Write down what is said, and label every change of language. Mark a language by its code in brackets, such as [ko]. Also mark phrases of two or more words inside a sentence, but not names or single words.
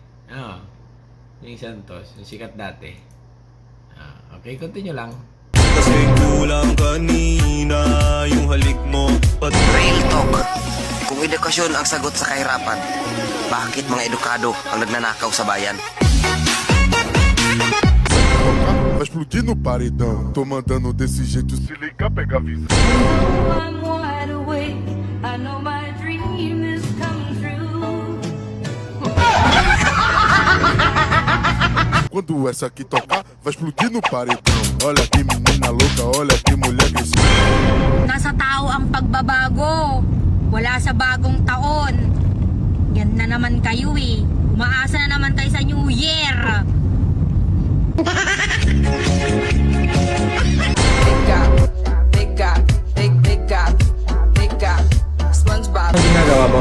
[tl] Yeng Santos, yung sikat dati. Okay, continue lang. Kasi kulang kanina yung halik mo. [en] Real talk. [tl] Kung edukasyon ang sagot sa kahirapan, bakit mga edukado ang nagnanakaw sa bayan? [pt] Vai explodir no paredão. Tô mandando desse jeito, se ligar, pega a visão. Quando essa aqui tocar, vai explodir no paredão. Olha que menina louca, olha que mulher agressiva. [tl] Nasa tao ang pagbabago. Wala sa bagong taon. Yan na naman kayo eh. Umaasa na naman kayo sa [en] New Year. [tl] Anong ginagawa mo?